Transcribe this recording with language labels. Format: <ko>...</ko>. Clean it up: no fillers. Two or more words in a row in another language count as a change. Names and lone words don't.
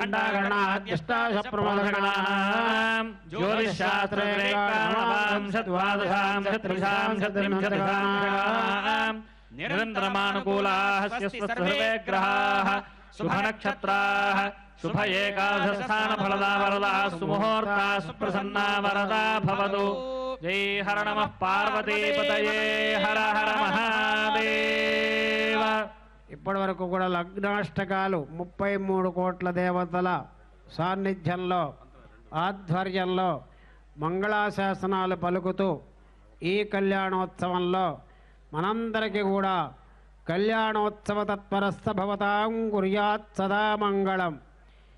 <sa>घण्टाकर्णाद्यष्टाशप्रमोदगणां ज्योतिषशास्त्रैकां निरन्तरमानुकूलाः सर्वे ग्रहाः शुभनक्षत्राः शुभ एकादशस्थानफलदा वरदा सुमुहूर्ता सुप्रसन्ना वरदा भवतु जय हर नमः पार्वतीपतये हर हर महादेव</sa> <te>ఇప్పటి వరకు కూడా లగ్నాష్టకాలు 33 కోట్ల దేవతల సాన్నిధ్యంలో ఆధ్వర్యంలో మంగళాశాసనాలు పలుకుతూ ఈ కళ్యాణోత్సవంలో మనందరికీ కూడా కళ్యాణోత్సవ తత్పరస్థ</te> <sa>భవతాం కుర్యాత్ సదా మంగళం.</sa>